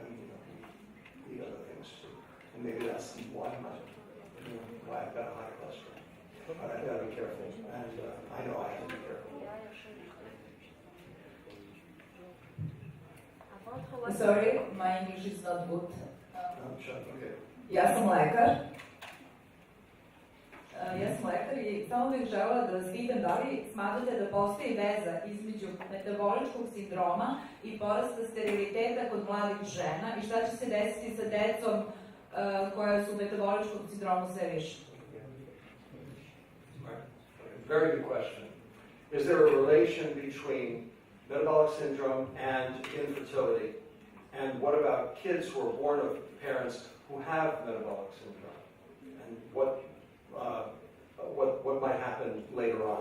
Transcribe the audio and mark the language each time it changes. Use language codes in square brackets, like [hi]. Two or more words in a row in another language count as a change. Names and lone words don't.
[en] I mean, the other things too. And maybe that's why why I've got a high cholesterol. But I've got to be careful, and I know I have to be careful. Sorry, my English is not good. Okay. [sr] Ja sam lekar. I samo bih želela da vas pitam da li smatrate da postoji veza između metaboličkog sindroma i porasta steriliteta kod mladih žena i šta će se desiti sa decom koja su u metaboličkom sindromu sve više? [en] Very good question. Is there a relation between metabolic syndrome and infertility? And what about kids who are born of parents who have metabolic syndrome? And what might happen later on?